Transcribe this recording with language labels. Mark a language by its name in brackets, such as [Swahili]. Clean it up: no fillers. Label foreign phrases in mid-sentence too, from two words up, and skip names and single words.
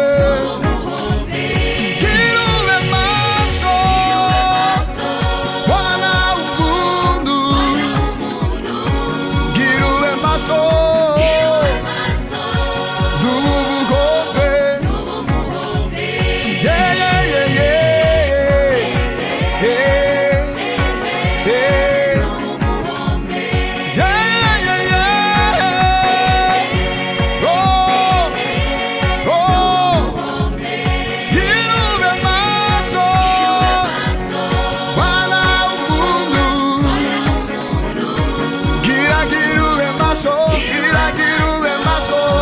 [Kinyarwanda] Umuhombe girube maso Maso mwana w'umuntu Umuntu girube maso Girube maso n'umuhombe Umuhombe [English] yeah, yeah, yeah, yeah. Yeah, yeah. [Kinyarwanda] Umuhombe [English] Yeah, yeah, yeah. Oh, oh. [Kinyarwanda] Girube maso Maso mwana w'umuntu gira girube maso gira girube maso